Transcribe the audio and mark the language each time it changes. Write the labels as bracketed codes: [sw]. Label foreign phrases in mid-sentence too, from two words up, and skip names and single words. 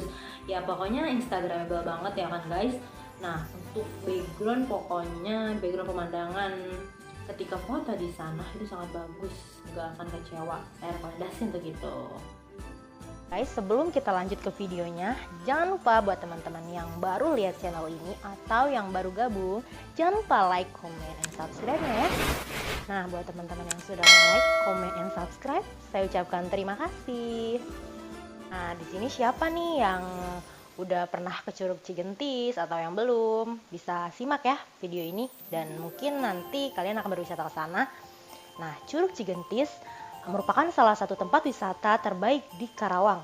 [id] Ya pokoknya instagramable banget ya kan guys. Nah untuk background, pokoknya background pemandangan ketika foto di sana itu sangat bagus, nggak akan kecewa. Saya rekomendasi untuk itu. Guys, sebelum kita lanjut ke videonya, jangan lupa buat teman-teman yang baru lihat channel ini atau yang baru gabung, jangan lupa [en] like, comment, and subscribe- [id] nya ya. Nah, buat teman-teman yang sudah [en] like, comment, and subscribe, [id] saya ucapkan terima kasih. Nah, di sini siapa nih yang udah pernah ke Curug Cigentis atau yang belum? Bisa simak ya video ini dan mungkin nanti kalian akan berwisata ke sana. Nah, Curug Cigentis merupakan salah satu tempat wisata terbaik di Karawang.